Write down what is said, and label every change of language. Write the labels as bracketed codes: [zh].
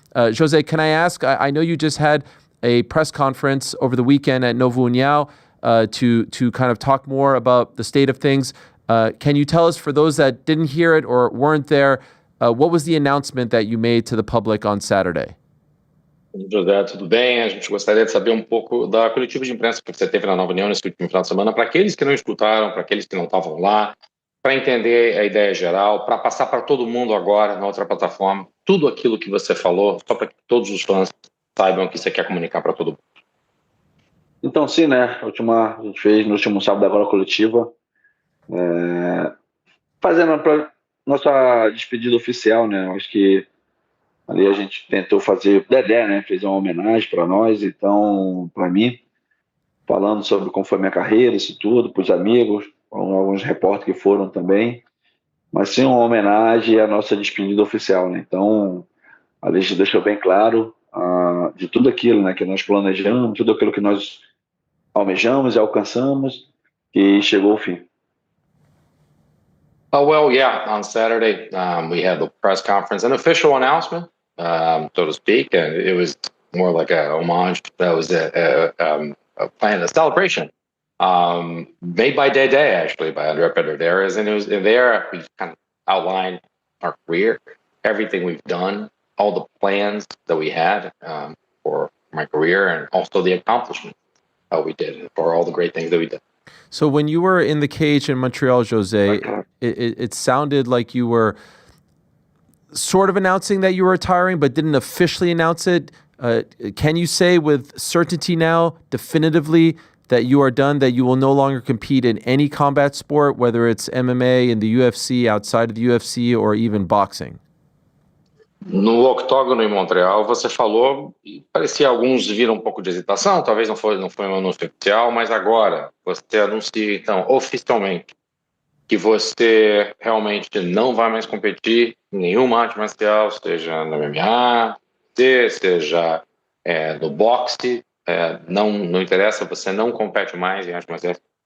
[en] Jose, can I ask, I know you just had a press conference over the weekend at Novo União to kind of talk more about the state of things. Can you tell us, for those that didn't hear it or weren't there, what was the announcement that you made to the public on Saturday? [pt] José, tudo bem? A gente gostaria de saber um pouco da coletiva de imprensa que você teve na Nova União nesse último final de semana, para aqueles que não escutaram, para aqueles que não estavam lá, para entender a ideia geral, para passar para todo mundo agora na outra plataforma, tudo aquilo que você falou, só para que todos os fãs saibam o que você quer comunicar para todo mundo. Então, sim, né? A gente fez no último sábado agora a coletiva, fazendo a nossa despedida oficial, né? Acho que ali a gente tentou fazer, o Dedé, né, fez uma homenagem para nós, então, para mim, falando sobre como foi minha carreira, isso tudo, para os amigos, alguns repórteres que foram também, mas sim uma homenagem à nossa despedida oficial, né? Então, a gente deixou bem claro de tudo aquilo, né, que nós planejamos, tudo aquilo que nós almejamos e alcançamos, e chegou o fim. [en] Oh, well, yeah, on Saturday, we had the press conference, an official announcement, so to speak, and it was more like a homage. That was a plan, a celebration, made by Day, actually, by Andrea Pederneiras, and it was there we kind of outlined our career, everything we've done, all the plans that we had for my career, and also the accomplishments that we did, for all the great things that we did. So when you were in the cage in Montreal, Jose, it sounded like you were sort of announcing that you were retiring, but didn't officially announce it. Can you say with certainty now, definitively, that you are done, that you will no longer compete in any combat sport, whether it's MMA, in the UFC, outside of the UFC, or even boxing? [pt] No octógono em Montreal, você falou, e parecia alguns viram um pouco de hesitação, talvez não foi um anúncio oficial, mas agora você anuncia, então, oficialmente, que você realmente não vai mais competir em nenhuma arte marcial, seja no MMA, seja no boxe, não interessa, você não compete mais em arte marcial?